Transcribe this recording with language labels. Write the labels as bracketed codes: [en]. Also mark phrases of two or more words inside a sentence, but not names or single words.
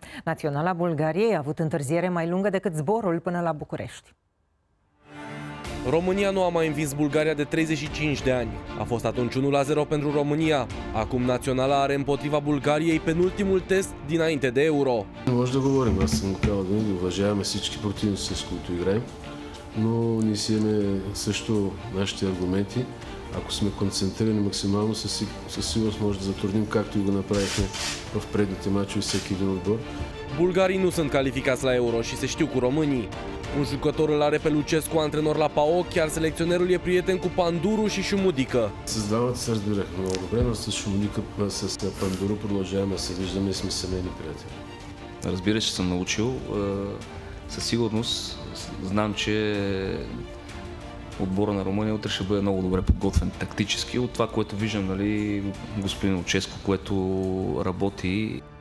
[ro] Naționala Bulgariei a avut întârziere mai lungă decât zborul până la București. România nu a mai învins Bulgaria de 35 de ani. A fost atunci 1-0 pentru România. Acum Naționala are împotriva Bulgariei penultimul test dinainte de Euro. [bg] Може да говорим, аз съм казал винаги, уважаваме всички противници, с които играем, но ние си имаме също нашите аргументи. Ако сме концентрирани максимално, със сигурност може да затрудним, както и го направихме в предните мачове всеки един отбор. [ro] Bulgarii nu sunt calificați la Euro și se știu cu românii. Un jucător îl are pe Lucescu antrenor la PAOK, iar selecționerul e prieten cu Panduru și Șumudică. [bg] С двамата се разбирахме много добре, но с Шумудика, с Пандуру продължаваме да се виждаме и сме семейни приятели. Разбира се, че съм научил. Със сигурност знам, че отбора на Румъния утре ще бъде много добре подготвен тактически от това, което виждам, нали, господин Луческо, което работи.